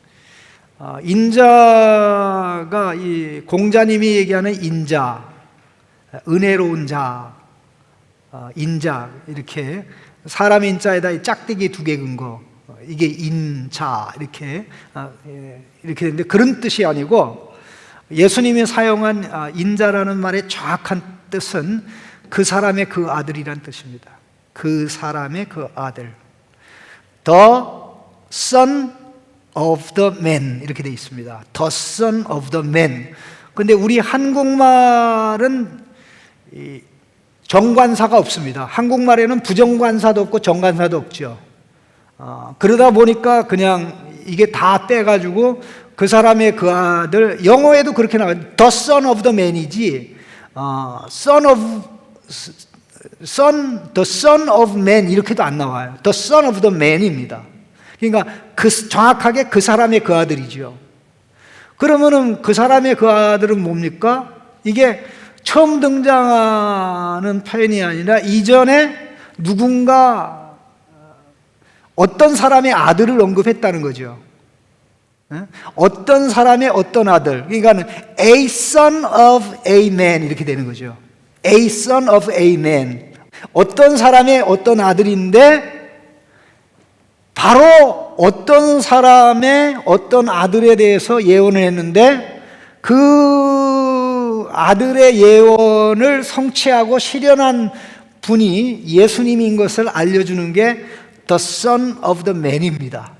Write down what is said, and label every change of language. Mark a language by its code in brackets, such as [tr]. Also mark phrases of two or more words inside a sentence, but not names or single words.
[ko] 인자가 이 공자님이 얘기하는 인자, 은혜로운 자, 인자, 이렇게 사람 인자에다 짝대기 2개 근 거, 이게 인자, 이렇게 되는데, 그런 뜻이 아니고 예수님이 사용한 인자라는 말의 정확한 뜻은 그 사람의 그 아들이란 뜻입니다. 그 사람의 그 아들, [en] The Son of the Man, [ko] 이렇게 되어 있습니다. [en] The Son of the Man. [ko] 근데 우리 한국말은 정관사가 없습니다. 한국말에는 부정관사도 없고 정관사도 없죠. 그러다 보니까 그냥 이게 다 떼가지고 그 사람의 그 아들, 영어에도 그렇게 나와요. [en] The Son of the Man이지 The Son of Man [ko] 이렇게도 안 나와요. [en] The Son of the Man입니다. [ko] 그러니까 정확하게 그 사람의 그 아들이죠. 그러면은 그 사람의 그 아들은 뭡니까? 이게 처음 등장하는 표현이 아니라 이전에 누군가 어떤 사람의 아들을 언급했다는 거죠. 어떤 사람의 어떤 아들, 그러니까 [en] a son of a man [ko] 이렇게 되는 거죠. [en] a son of a man, [ko] 어떤 사람의 어떤 아들인데 바로 어떤 사람의 어떤 아들에 대해서 예언을 했는데 그 아들의 예언을 성취하고 실현한 분이 예수님인 것을 알려주는 게 [en] The Son of the Man [ko] 입니다.